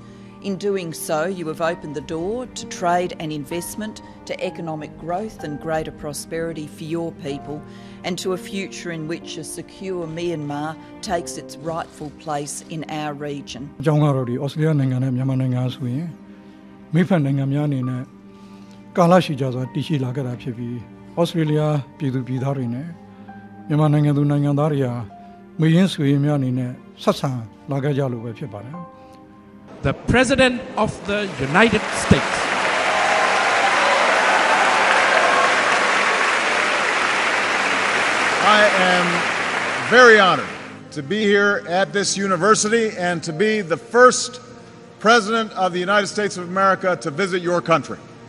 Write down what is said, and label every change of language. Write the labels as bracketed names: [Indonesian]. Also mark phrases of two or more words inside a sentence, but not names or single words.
[English] In doing so, you have opened the door to trade and investment, to economic growth and greater prosperity for your people, and to a future in which a secure Myanmar takes its rightful place in our region. [Burmese] Australia ပြည်သူပြည်သားတွေနဲ့မြန်မာနိုင်ငံသူနိုင်ငံသားတွေကမရင်းဆွေများအနေနဲ့ဆက်ဆံလာခဲ့ကြလို့ပဲဖြစ်ပါတယ် [English] The President of the United States. I am very honored to be here at this university and to be the first President of the United States of America to visit your country.